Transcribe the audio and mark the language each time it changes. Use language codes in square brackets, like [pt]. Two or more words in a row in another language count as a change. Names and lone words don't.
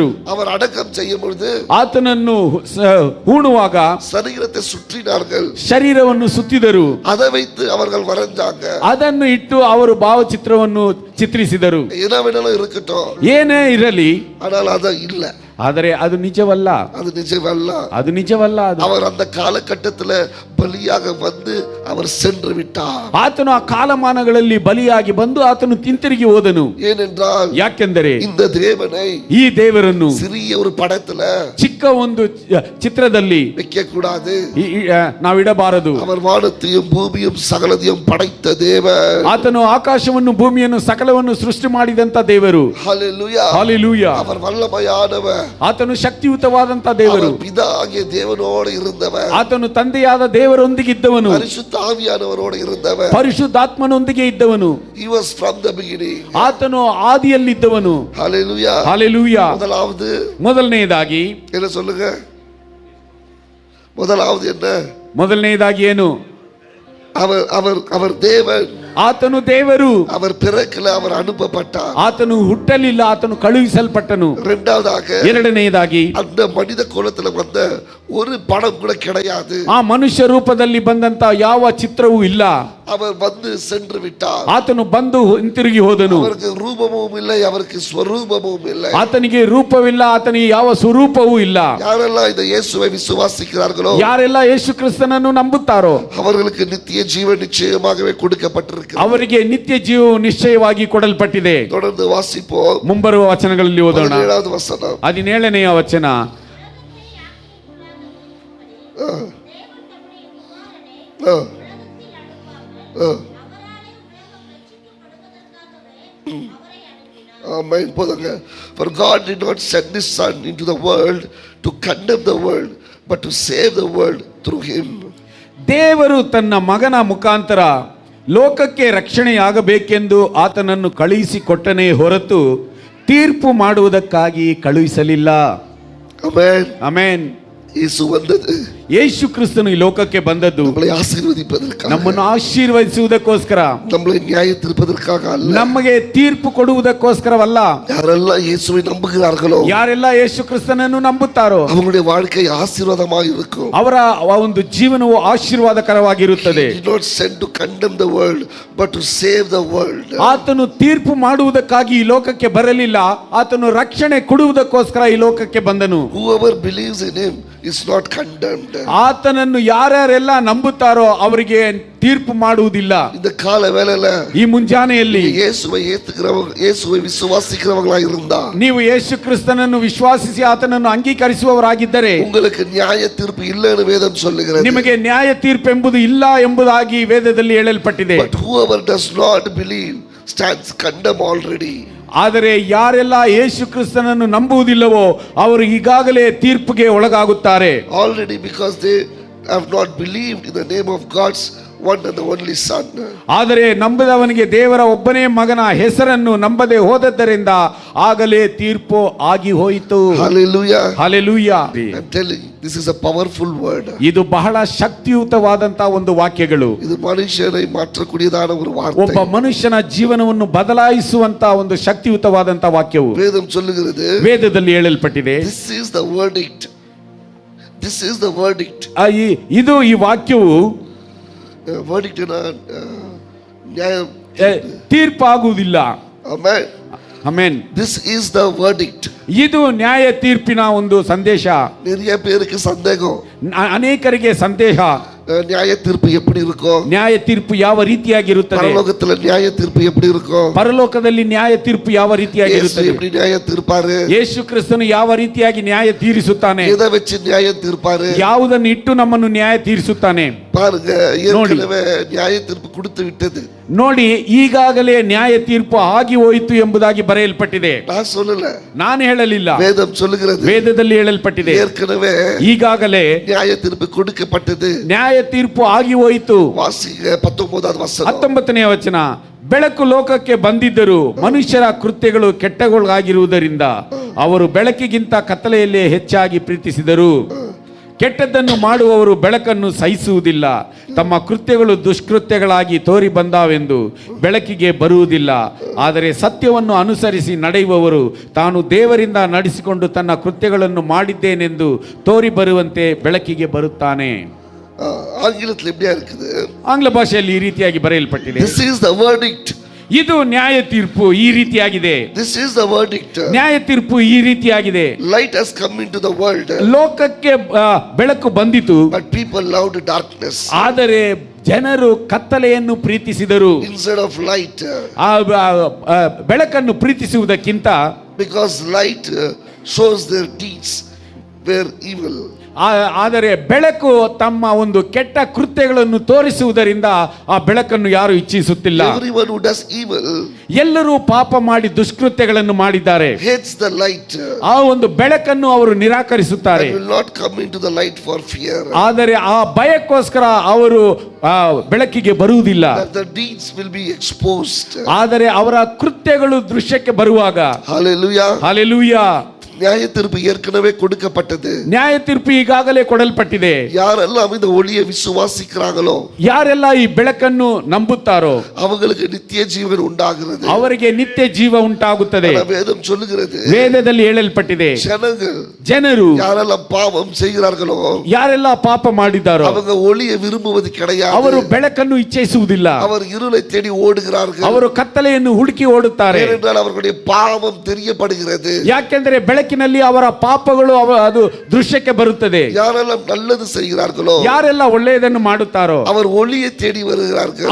[ta] அவர் அடக்கம் செய்யும் பொழுது, [kn] ಆತನನ್ನು ಹೂಣುವಾಗ [ta] சரீரத்தை சுற்றினார்கள், [kn] ಶರೀರವನ್ನು ಸುತ್ತಿದರು. [ta] அதை வைத்து அவர்கள் வரைஞ்சாங்க. [kn] ಅದನ್ನು ಇಟ್ಟು ಅವರು ಭಾವಚಿತ್ರವನ್ನು ಚಿತ್ರಿಸಿದರು. [ta] என்ன வேணாலும் இருக்கட்டும், [kn] ಏನೇ ಇರಲಿ, [ta] ஆனால் அது இல்ல. [kn] ಆದರೆ ಅದು ನಿಜವಲ್ಲ, [ta] அது நிஜமல்ல. [kn] ಅದು ನಿಜವಲ್ಲ. ಅದು [ta] அவர் அந்த காலகட்டத்துல பலியாக வந்து அவர் சென்று விட்டார். [kn] ಆತನು ಆ ಕಾಲಮಾನಗಳಲ್ಲಿ ಬಲಿಯಾಗಿ ಬಂದು ಆತನು ಹಿಂತಿರುಗಿ ಹೋದನು. [ta] ஏனென்றால் [kn] ಯಾಕೆಂದರೆ [ta] இந்த தேவனை [kn] ಈ ದೇವರನ್ನು [ta] சிறிய ஒரு படத்துல [kn] ಚಿಕ್ಕ ಒಂದು ಚಿತ್ರದಲ್ಲಿ [ta] வைக்க கூடாது. [kn] ನಾವಿಡಬಾರದು. [ta] அவர் வானத்தையும் பூமியும் சகலதையும் படைத்த தேவன். [kn] ಆತನು ಆಕಾಶವನ್ನು ಭೂಮಿಯನ್ನು ಸಕಲವನ್ನು ಸೃಷ್ಟಿ ಮಾಡಿದಂತ ದೇವರು. [ta] ஹalleluya. [kn] ಹಾಲೆಲೂಯಾ. [ta] அவர் வல்லமையானவர். [kn] ಆತನು ಶಕ್ತಿಯುತವಾದಂತ ದೇವರು. [ta] அவர் பிதாகிய தேவனோடு இருந்தவர். [kn] ಆತನು ತಂದೆಯಾದ ದೇವರೊಂದಿಗೆ ಇದ್ದವನು. [ta] பரிசுத்த ஆவியானவரோடு இருந்தவர். [kn] ಪರಿಶುದ್ಧಾತ್ಮನೊಂದಿಗೆ ಇದ್ದವನು. [en] He was from the beginning. [kn] ಆತನು ಆದಿಯಲ್ಲಿದ್ದವನು. [ta] ஹalleluya. [kn] ಹಾಲೆಲೂಯಾ. ಮೊದಲನೆಯದಾಗಿ [ta] என்ன சொல்லுங்க? முதலாவது என்ன? [kn] ಮೊದಲನೆಯದಾಗಿ ಏನು? [ta] அவர் அவர் அவர் தேவன். [kn] ಆತನು ದೇವರು. [ta] அவர் பிறக்கல, அவர் அனுப்பப்பட்டார். [kn] ಆತನು ಹುಟ್ಟಲಿಲ್ಲ, ಆತನು ಕಳುಹಿಸಲ್ಪಟ್ಟನು. [ta] இரண்டாவதாக [kn] ಎರಡನೆಯದಾಗಿ [ta] அந்த மனித குலத்துல வந்த ஒரு படம் கூட கிடையாது. [kn] ಆ ಮನುಷ್ಯ ರೂಪದಲ್ಲಿ ಬಂದಂತ ಯಾವ ಚಿತ್ರವೂ ಇಲ್ಲ. [ta] அவர் வந்து சென்று விட்டார். [kn] ಆತನು ಬಂದು ಹಿಂತಿರುಗಿ ಹೋದನು. [ta] அவருக்கு ரூபமும் இல்லை, அவருக்கு ஸ்வரூபமும் இல்லை. [kn] ಆತನಿಗೆ ರೂಪವಿಲ್ಲ, ಆತನಿಗೆ ಯಾವ ಸ್ವರೂಪವೂ ಇಲ್ಲ. [ta] யாரெல்லாம் இந்த இயேசுவை விசுவாசிக்கிறார்களோ, [kn] ಯಾರೆಲ್ಲ ಯೇಸು ಕ್ರಿಸ್ತನನ್ನು ನಂಬುತ್ತಾರೋ [ta] அவர்களுக்கு நித்திய ஜீவன் நிச்சயமாகவே கொடுக்கப்பட்டிருக்கிறது. [kn] ಅವರಿಗೆ ನಿತ್ಯ ಜೀವವು ನಿಶ್ಚಯವಾಗಿ ಕೊಡಲ್ಪಟ್ಟಿದೆ. [ta] தொடர்ந்து வாசிப்போம். [kn] ಮುಂಬರುವ ವಚನಗಳಲ್ಲಿ ಓದೋಣ. [ta] 17வது வசனம். [kn] 17ನೆಯ ವಚನ. [ta] Amen. போதுங்க. [en] For God did not send his son into the world to condemn the world, but to save the world through him. [kn] ದೇವರು ತನ್ನ ಮಗನ ಮುಖಾಂತರ ಲೋಕಕ್ಕೆ ರಕ್ಷಣೆಯಾಗಬೇಕೆಂದು ಆತನನ್ನು ಕಳುಹಿಸಿಕೊಟ್ಟನೇ ಹೊರತು ತೀರ್ಪು ಮಾಡುವುದಕ್ಕಾಗಿ ಕಳುಹಿಸಲಿಲ್ಲ. ಆಮೆನ್. ಆಮೆನ್. ಯೇಸು ಬಂದದ್ದು, ಯೇಸು ಕ್ರಿಸ್ತನು ಈ ಲೋಕಕ್ಕೆ ಬಂದದ್ದು [ta] நம்மை ஆசீர்வதிப்பதற்காக, [kn] ನಮ್ಮನ್ನು ಆಶೀರ್ವದಿಸುವುದಕ್ಕೋಸ್ಕರ, [ta] நம்மை நியாய தீர்ப்பதற்காக அல்ல. [kn] ನಮಗೆ ತೀರ್ಪು ಕೊಡುವುದಕ್ಕೋಸ್ಕರವಲ್ಲ. [ta] யாரெல்லாம் இயேசுவை நம்புகிறார்களோ, [kn] ಯಾರೆಲ್ಲ ಯೇಸು ಕ್ರಿಸ್ತನನ್ನು ನಂಬುತ್ತಾರೋ [ta] அவங்களுடைய வாழ்க்கை ஆசீர்வாதமாக இருக்கும். [kn] ಅವರ ಒಂದು ಜೀವನವು ಆಶೀರ್ವಾದಕರವಾಗಿರುತ್ತದೆ. [en] He did not send to condemn the world, but to save the world. [kn] ಆತನು ತೀರ್ಪು ಮಾಡುವುದಕ್ಕಾಗಿ ಈ ಲೋಕಕ್ಕೆ ಬರಲಿಲ್ಲ, ಆತನು ರಕ್ಷಣೆ ಕೊಡುವುದಕ್ಕೋಸ್ಕರ ಈ ಲೋಕಕ್ಕೆ ಬಂದನು. [en] Whoever believes in him is not condemned. [kn] ಆತನನ್ನು ಯಾರ್ಯಾರೆಲ್ಲ ನಂಬುತ್ತಾರೋ ಅವರಿಗೆ ತೀರ್ಪು ಮಾಡುವುದಿಲ್ಲ. [ta] இந்த கால வேளையில, [kn] ಈ ಮುಂಜಾನೆಯಲ್ಲಿ [ta] இயேசுவை ஏத்துக்கிறவங்க, இயேசுவை விசுவாசிக்கிறவங்களா இருந்தா, [kn] ನೀವು ಯೇಸು ಕ್ರಿಸ್ತನನ್ನು ವಿಶ್ವಾಸಿಸಿ ಆತನನ್ನು ಅಂಗೀಕರಿಸುವವರಾಗಿದ್ದರೆ [ta] உங்களுக்கு நியாய தீர்ப்பு இல்லைன்னு வேதம் சொல்லுகிறது. [kn] ನಿಮಗೆ ನ್ಯಾಯ ತೀರ್ಪು ಎಂಬುದು ಇಲ್ಲ ಎಂಬುದಾಗಿ ವೇದದಲ್ಲಿ ಹೇಳಲ್ಪಟ್ಟಿದೆ. [en] But whoever does not believe stands condemned already. [kn] ಆದರೆ ಯಾರೆಲ್ಲ ಯೇಸು ಕ್ರಿಸ್ತನನ್ನು ನಂಬುವುದಿಲ್ಲವೋ ಅವರು ಈಗಾಗಲೇ ತೀರ್ಪಿಗೆ ಒಳಗಾಗುತ್ತಾರೆ. [en] Already, because they have not believed in the name of God's one and the only son. [kn] ಆದರೆ ನಂಬದವನಿಗೆ ದೇವರ ಒಬ್ಬನೇ ಮಗನ ಹೆಸರನ್ನು ನಂಬದೆ ಹೋದದ್ದರಿಂದ ಆಗಲೇ ತೀರ್ಪು ಆಗಿ ಹೋಯಿತು. [en] Hallelujah. [kn] ಹಲ್ಲೆಲೂಯಾ. [en] I'm telling you, this is a powerful word. [kn] ಇದು ಬಹಳ ಶಕ್ತಿಯುತವಾದಂತಹ ಒಂದು ವಾಕ್ಯಗಳು. [ta] இது மனுஷனை மாற்றக்கூடியதான ஒரு வார்த்தை. [kn] ಒಬ್ಬ ಮನುಷ್ಯನ ಜೀವನವನ್ನು ಬದಲಾಯಿಸುವಂತ ಒಂದು ಶಕ್ತಿಯುತವಾದಂತ ವಾಕ್ಯವು [ta] வேதம் சொல்லுகிறது, [kn] ವೇದದಲ್ಲಿ ಹೇಳಲ್ಪಟ್ಟಿದೆ. [en] this is the verdict. This is the verdict. [kn] ಇದು ಈ ವಾಕ್ಯವು verdict ನ ನ್ಯಾಯ ತೀರ್ಪಾಗುವುದಿಲ್ಲ. [en] Amen. [kn] ಆಮೆನ್. [en] This is the verdict. [kn] ಇದು ನ್ಯಾಯ ತೀರ್ಪಿನ ಒಂದು ಸಂದೇಶ. [ta] நிறைய பேருக்கு சந்தேகம், [kn] ಅನೇಕರಿಗೆ ಸಂದೇಹ, [ta] நியாய தீர்ப்பு எப்படி இருக்கும், [kn] ನ್ಯಾಯ ತೀರ್ಪು ಯಾವ ರೀತಿಯಾಗಿರುತ್ತದೆ, [ta] பரலோகத்துல நியாய தீர்ப்பு எப்படி இருக்கும், [kn] ಪರಲೋಕದಲ್ಲಿ ನ್ಯಾಯ ತೀರ್ಪು ಯಾವ [ta] இயேசு [kn] ರೀತಿಯಾಗಿರುತ್ತದೆ, [ta] எப்படி நியாய தீர்ப்பாரு, [kn] ಯೇಸು ಕ್ರಿಸ್ತನು ಯಾವ ರೀತಿಯಾಗಿ ನ್ಯಾಯ ತೀರಿಸುತ್ತಾನೆ, [ta] எதை வச்சு நியாயம் தீர்ப்பாரு, [kn] ಯಾವುದನ್ನು ಇಟ್ಟು ನಮ್ಮನ್ನು ನ್ಯಾಯ ತೀರಿಸುತ್ತಾನೆ. [ta] பாருங்க, ஏற்கனவே நியாய தீர்ப்பு கொடுத்து விட்டது. [kn] ನೋಡಿ, ಈಗಾಗಲೇ ನ್ಯಾಯ ತೀರ್ಪು ಆಗಿ ಹೋಯಿತು ಎಂಬುದಾಗಿ ಬರೆಯಲ್ಪಟ್ಟಿದೆ. [ta] நான் சொல்லல, [kn] ನಾನು ಹೇಳಲಿಲ್ಲ, [ta] வேதம் சொல்லுகிறது. [kn] ವೇದದಲ್ಲಿ ಹೇಳಲ್ಪಟ್ಟಿದೆ. [ta] ஏற்கனவே [kn] ಈಗಾಗಲೇ [ta] நியாய தீர்ப்பு கொடுக்கப்பட்டது. [kn] ನ್ಯಾಯ ತೀರ್ಪು ಆಗಿ ಹೋಯಿತು. [ta] வாசிங்க 19வது வசனம். [kn] 19ನೇ ವಚನ. ಬೆಳಕು ಲೋಕಕ್ಕೆ ಬಂದಿದ್ದರೂ ಮನುಷ್ಯರ ಕೃತ್ಯಗಳು ಕೆಟ್ಟಗಳಾಗಿರುವುದರಿಂದ ಅವರು ಬೆಳಕಿಗಿಂತ ಕತ್ತಲೆಯಲ್ಲೇ ಹೆಚ್ಚಾಗಿ ಪ್ರೀತಿಸಿದರು. ಕೆಟ್ಟದ್ದನ್ನು ಮಾಡುವವರು ಬೆಳಕನ್ನು ಸಹಿಸುವುದಿಲ್ಲ, ತಮ್ಮ ಕೃತ್ಯಗಳು ದುಷ್ಕೃತ್ಯಗಳಾಗಿ ತೋರಿ ಬಂದಾವೆಂದು ಬೆಳಕಿಗೆ ಬರುವುದಿಲ್ಲ. ಆದರೆ ಸತ್ಯವನ್ನು ಅನುಸರಿಸಿ ನಡೆಯುವವರು ತಾನು ದೇವರಿಂದ ನಡೆಸಿಕೊಂಡು ತನ್ನ ಕೃತ್ಯಗಳನ್ನು ಮಾಡಿದ್ದೇನೆಂದು ತೋರಿ ಬರುವಂತೆ ಬೆಳಕಿಗೆ ಬರುತ್ತಾನೆ. [ta] ஆங்கிலத்தில் எப்படியா இருக்குது? [kn] ಆಂಗ್ಲ ಭಾಷೆಯಲ್ಲಿ ಈ ರೀತಿಯಾಗಿ ಬರೆಯಲ್ಪಟ್ಟಿದೆ. [en] This is the verdict. [kn] ಇದು ನ್ಯಾಯ ತೀರ್ಪು ಈ ರೀತಿಯಾಗಿದೆ. [en] This is the verdict. [kn] ನ್ಯಾಯ ತೀರ್ಪು ಈ ರೀತಿಯಾಗಿದೆ. [en] Light has come into the world, [kn] ಲೋಕಕ್ಕೆ ಬೆಳಕು ಬಂದಿತು, [en] but people loved darkness [kn] ಆದರೆ ಜನರು ಕತ್ತಲೆಯನ್ನು ಪ್ರೀತಿಸಿದರು [en] instead of light, [kn] ಬೆಳಕನ್ನು ಪ್ರೀತಿಸುವುದಕ್ಕಿಂತ. [en] because light shows their deeds were evil. [kn] ಆದರೆ ಬೆಳಕು ತಮ್ಮ ಒಂದು ಕೆಟ್ಟ ಕೃತ್ಯಗಳನ್ನು ತೋರಿಸುವುದರಿಂದ ಆ ಬೆಳಕನ್ನು ಯಾರು ಇಚ್ಛಿಸುತ್ತಿಲ್ಲ. [en] Everyone who does evil, [kn] ಎಲ್ಲರೂ ಪಾಪ ಮಾಡಿ ದುಷ್ಕೃತ್ಯಗಳನ್ನು ಮಾಡಿದ್ದಾರೆ, [en] hates the light, [kn] ಆ ಒಂದು ಬೆಳಕನ್ನು ಅವರು ನಿರಾಕರಿಸುತ್ತಾರೆ. [en] and will not come into the light for fear [kn] ಆದರೆ ಆ ಭಯಕ್ಕೋಸ್ಕರ ಅವರು ಬೆಳಕಿಗೆ ಬರುವುದಿಲ್ಲ. [en] that the deeds will be exposed. [kn] ಆದರೆ ಅವರ ಕೃತ್ಯಗಳು ದೃಶ್ಯಕ್ಕೆ ಬರುವಾಗ, [en] Hallelujah. [kn] ಹಲ್ಲೆಲೂಯಾ, [ta] நியாய தீர்ப்பு ஏற்கனவே கொடுக்கப்பட்டது. [kn] ನ್ಯಾಯ ತೀರ್ಪು ಈಗಾಗಲೇ ಕೊಡಲ್ಪಟ್ಟಿದೆ. [ta] யாரெல்லாம் இந்த ஒளியை விசுவாசிக்கிறாங்களோ, [kn] ಯಾರೆಲ್ಲ ಈ ಬೆಳಕನ್ನು ನಂಬುತ್ತಾರೋ [ta] அவங்களுக்கு நித்திய ஜீவன் உண்டாகிறது. [kn] ಅವರಿಗೆ ನಿತ್ಯ ಜೀವ ಉಂಟಾಗುತ್ತದೆ. [ta] வேதம் சொல்லுகிறது, [kn] ವೇದದಲ್ಲಿ ಹೇಳಲ್ಪಟ್ಟಿದೆ, ಜನರು [ta] யாரெல்லாம் பாவம் செய்கிறார்களோ, [kn] ಯಾರೆಲ್ಲ ಪಾಪ ಮಾಡಿದ್ದಾರೋ [ta] அவங்க ஒளியை விரும்புவது கிடையாது. [kn] ಅವರು ಬೆಳಕನ್ನು ಇಚ್ಛಿಸುವುದಿಲ್ಲ, [ta] அவர் இருளை தேடி ஓடுகிறார்கள். [kn] ಅವರು ಕತ್ತಲೆಯನ್ನು ಹುಡುಕಿ ಓಡುತ್ತಾರೆ. [ta] ஏனென்றால் அவர்களுடைய பாவம் தெரியப்படுகிறது. [kn] ಯಾಕೆಂದರೆ ಬೆಳಕಿನಲ್ಲಿ ಅವರ ಪಾಪಗಳು ಅದು ದೃಶ್ಯಕ್ಕೆ ಬರುತ್ತದೆ. [ta] யாரெல்லாம் நல்லது செய்கிறார்களோ, [kn] ಯಾರೆಲ್ಲ ಒಳ್ಳೆಯದನ್ನು ಮಾಡುತ್ತಾರೋ [ta] அவர் ஒளியை தேடி வருகிறார்கள்.